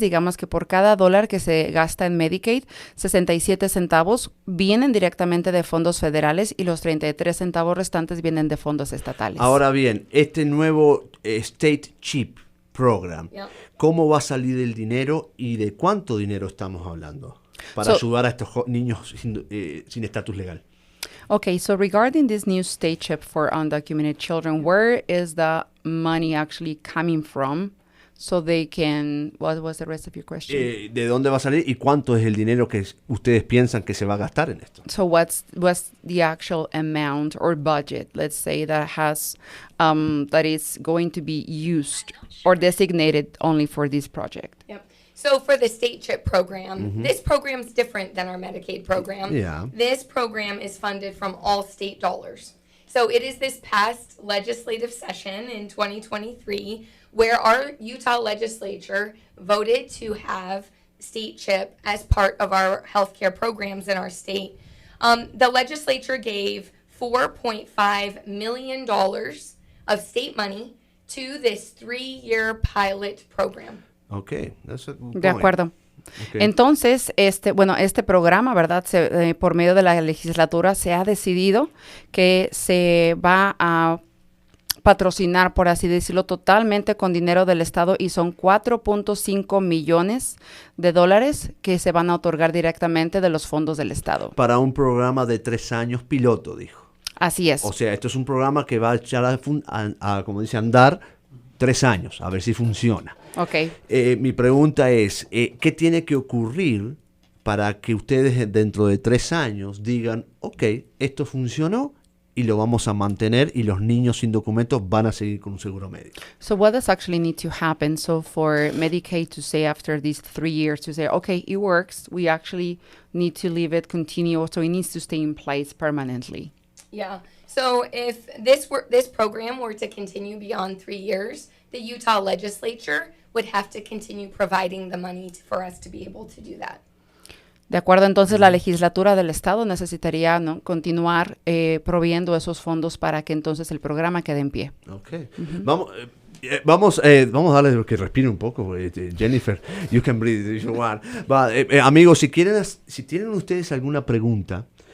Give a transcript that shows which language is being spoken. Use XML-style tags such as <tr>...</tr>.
<es>Digamos que por cada dólar que se gasta en Medicaid, 67 centavos vienen directamente de fondos federales y los 33 centavos restantes vienen de fondos estatales. Ahora bien, este nuevo State CHIP Program, ¿cómo va a salir el dinero y de cuánto dinero estamos hablando para ayudar a estos niños sin estatus legal?</es> <en>Okay, so regarding this new state chip for undocumented children, where is the money actually coming from so they can... What was the rest of your question?</en> <es>¿De dónde va a salir y cuánto es el dinero que ustedes piensan que se va a gastar en esto?</es> <en>So what's the actual amount or budget, let's say, that has that is going to be used or designated only for this project? Yep. So for the state CHIP program, this program is different than our Medicaid program. Yeah. This program is funded from all state dollars. So it is this past legislative session in 2023 where our Utah legislature voted to have state CHIP as part of our healthcare programs in our state. The legislature gave $4.5 million of state money to this 3-year pilot program. Okay, that's a good point.</en> <es>De acuerdo.</es> <en>Okay.</en> <es>Entonces, este programa, ¿verdad? Por medio de la legislatura se ha decidido que se va a patrocinar, por así decirlo, totalmente con dinero del Estado y son $4.5 millones que se van a otorgar directamente de los fondos del Estado. Para un programa de 3 años piloto, dijo. Así es. O sea, esto es un programa que va a echar como dice, andar 3 años, a ver si funciona.</es> <en>Okay.</en> <es>Mi pregunta es, ¿qué tiene que ocurrir para que ustedes dentro de 3 años digan, ok, esto funcionó y lo vamos a mantener y los niños sin documentos van a seguir con un seguro médico?</es> <en>So what does actually need to happen? So for Medicaid to say after these 3 years to say, okay, it works, we actually need to leave it continue, so it needs to stay in place permanently. Yeah. So if this program were to continue beyond 3 years, the Utah legislature would have to continue providing the money for us to be able to do that.</en> <es>De acuerdo, entonces la legislatura del estado necesitaría, ¿no?, continuar proveyendo esos fondos para que entonces el programa quede en pie. Okay. Vamos a darle que respire un poco, Jennifer.</es> <en>You can breathe if you want.</en> <es>Amigos, si tienen ustedes alguna pregunta,</es>